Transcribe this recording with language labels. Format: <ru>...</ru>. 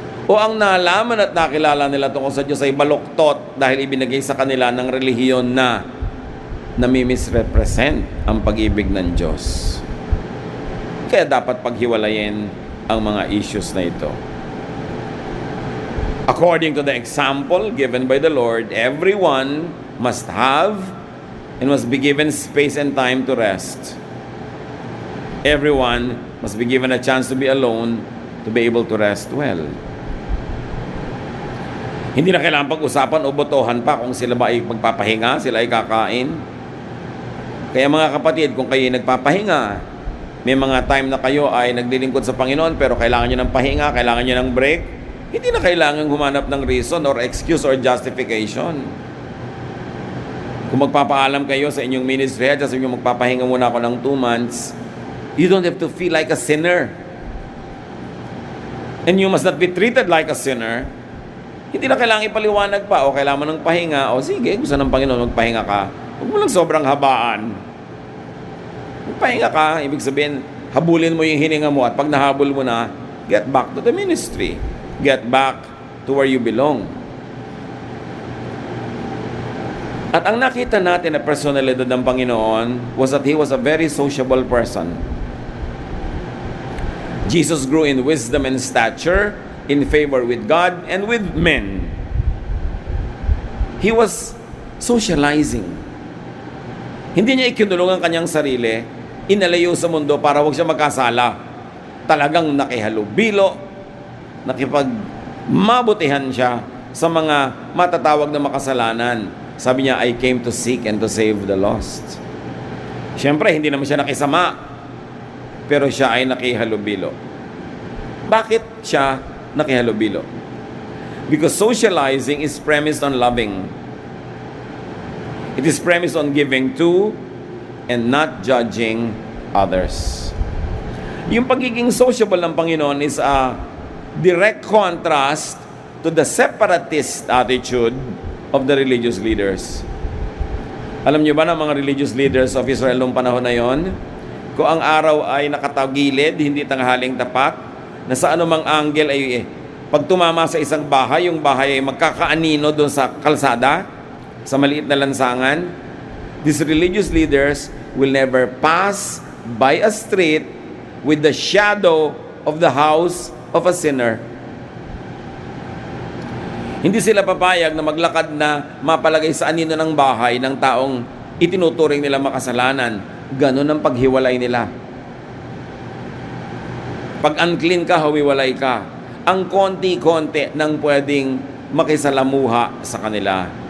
<tl>O ang nalaman at nakilala nila tungkol sa Diyos ay baluktot dahil ibinigay sa kanila ng relihiyon na nami-misrepresent ang pag-ibig ng Diyos? Kaya dapat paghiwalayin ang mga issues na ito.</tl> <en>According to the example given by the Lord, everyone must have and must be given space and time to rest. Everyone must be given a chance to be alone to be able to rest well.</en> <tl>Hindi na kailangan pag-usapan o botohan pa kung sila ba ay magpapahinga, sila ay kakain. Kaya mga kapatid, kung kayo ay nagpapahinga, may mga time na kayo ay naglilingkod sa Panginoon pero kailangan nyo ng pahinga, kailangan nyo ng break, hindi na kailangan humanap ng</tl> <en>reason or excuse or justification.</en> <tl>Kung magpapaalam kayo sa inyong ministry at sabi nyo magpapahinga muna ako ng 2 months,</tl> <en>you don't have to feel like a sinner. And you must not be treated like a sinner.</en> <tl>Hindi na kailangan ipaliwanag pa o kailangan mo ng pahinga o sige, gusto ng Panginoon magpahinga ka. Huwag mo lang sobrang habaan. Magpahinga ka, ibig sabihin, habulin mo yung hininga mo at pag nahabol mo na,</tl> <en>get back to the ministry. Get back to where you belong.</en> <tl>At ang nakita natin na personalidad ng Panginoon</tl> <en>was that He was a very sociable person. Jesus grew in wisdom and stature, in favor with God and with men. He was socializing.</en> <tl>Hindi niya ikinulong ang kanyang sarili, inalayo sa mundo para huwag siya magkasala. Talagang nakihalubilo, nakipagmabutihan siya sa mga matatawag na makasalanan. Sabi niya,</tl> <en>I came to seek and to save the lost.</en> <tl>Siyempre, hindi naman siya nakisama, pero siya ay nakihalubilo. Bakit siya nakihalubilo?</tl> <en>Because socializing is premised on loving. It is premised on giving to and not judging others.</en> <tl>Yung pagiging sociable ng Panginoon</tl> <en>is a direct contrast to the separatist attitude of the religious leaders.</en> <tl>Alam niyo ba na mga</tl> <en>religious leaders of Israel</en> <tl>noong panahon na yon, kung ang araw ay nakatagilid, hindi tanghaling tapat, na sa anumang angle ay pag tumama sa isang bahay, yung bahay ay magkakaanino doon sa kalsada, sa maliit na lansangan.</tl> <en>These religious leaders will never pass by a street with the shadow of the house of a sinner.</en> <tl>Hindi sila papayag na maglakad na mapalagay sa anino ng bahay ng taong itinuturing nila makasalanan. Ganon ang paghiwalay nila. Pag unclean ka, hawiwalay ka. Ang konti-konti nang pwedeng makisalamuha sa kanila.</tl>